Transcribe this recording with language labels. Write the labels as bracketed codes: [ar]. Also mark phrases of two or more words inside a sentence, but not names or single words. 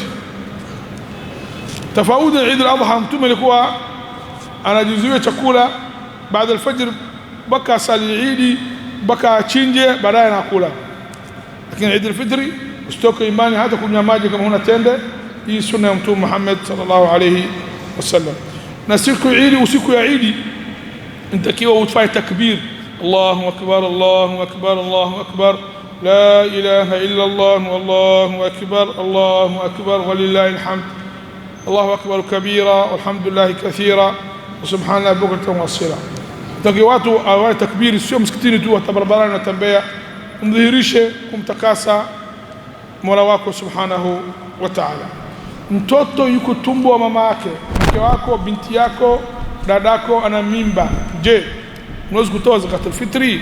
[sw] Tofauti na Eid al-Adha, Mtume alikuwa anajuziwa chakula baada al-fajr mpaka sali Eid, mpaka achinje baadaye anakula. Lakini Eid al-Fitr usitoke imani hata kunywa maji kama una tende. Hii sunna ya Mtume Muhammad [ar] صلى الله عليه وسلم. [sw] Na siku Eid, usiku ya Eid inatakiwa ufanye takbir, [ar] الله أكبر، الله أكبر، الله أكبر، لا إله إلا الله، والله أكبر، الله أكبر، ولله الحمد، الله أكبر كبيرا، والحمد لله كثيرا، وسبحان الله بكرة وأصيلا. [sw] Takiwa watu awae takbir, sio msikitini tu, hata barabarani natembea, umdhihirishe kumtakasa Mola wako [ar] سبحانه وتعالى. [sw] Mtoto yuko tumbo wa mama yake, mke wako, binti yako, dadako ana mimba, je, unaweza kutoa [ar] زكاة الفطر?